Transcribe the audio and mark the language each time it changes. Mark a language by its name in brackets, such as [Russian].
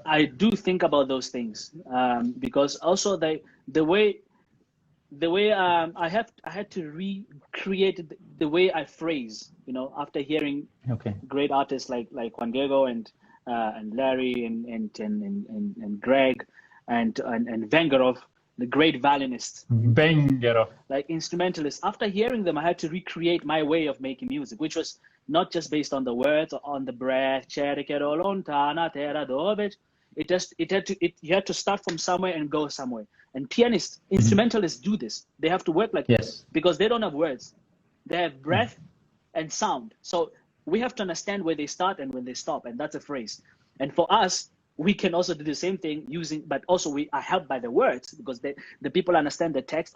[English] I do think about those things because also the way I had to recreate the way I phrase, you know, after hearing great artists like Juan Diego and Larry and Greg and Vengerov, the great violinists, Vengerov, like instrumentalists. After hearing them, I had to recreate my way of making music, which was not just based on the words or on the breath. [Italian] Cercherò lontana terra dove. [English] You had to start from somewhere and go somewhere. And pianists, instrumentalists do this. They have to work like this because they don't have words. They have breath and sound. So we have to understand where they start and when they stop, and that's a phrase. And for us, we can also do the same thing but also we are helped by the words because the people understand the text.